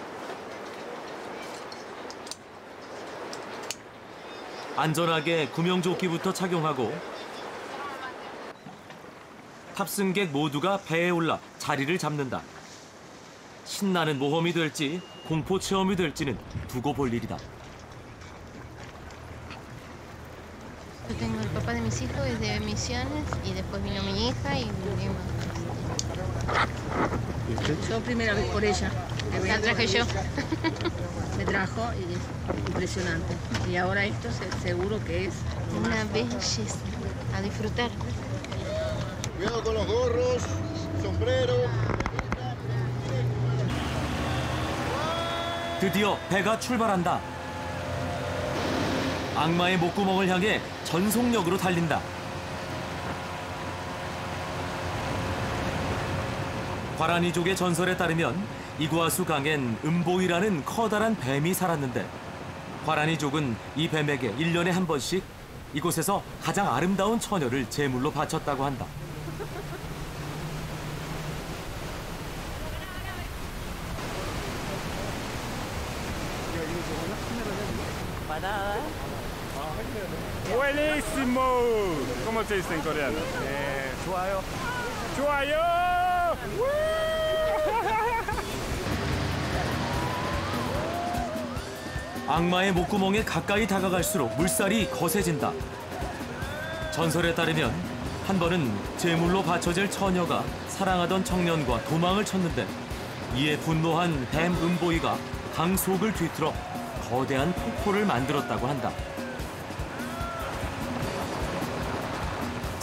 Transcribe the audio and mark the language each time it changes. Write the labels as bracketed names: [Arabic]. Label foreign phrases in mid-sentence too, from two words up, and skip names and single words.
[Korean] 안전하게 구명조끼부터 착용하고 탑승객 모두가 배에 올라 자리를 잡는다. 신나는 모험이 될지 공포 체험이 될지는 두고 볼 일이다. [Spanish] Yo tengo el papá de mis hijos desde Misiones y después vino mi hija y vinimos. Yo primera vez por ella. La traje yo. Me trajo y es impresionante. Y ahora esto seguro que es una belleza. A disfrutar. Cuidado con los gorros, sombrero. [Korean] 드디어 배가 출발한다. 악마의 목구멍을 향해 전속력으로 달린다. 과라니족의 전설에 따르면 이구아수 강엔 음보이라는 커다란 뱀이 살았는데 과라니족은 이 뱀에게 1년에 한 번씩 이곳에서 가장 아름다운 처녀를 제물로 바쳤다고 한다. [Spanish] Buenísimo. ¿Cómo se dice en coreano? [Korean] 좋아요. 좋아요. 악마의 목구멍에 가까이 다가갈수록 물살이 거세진다. 전설에 따르면 한 번은 제물로 바쳐질 처녀가 사랑하던 청년과 도망을 쳤는데 이에 분노한 뱀 음보이가 강 속을 뒤틀어 거대한 폭포를 만들었다고 한다.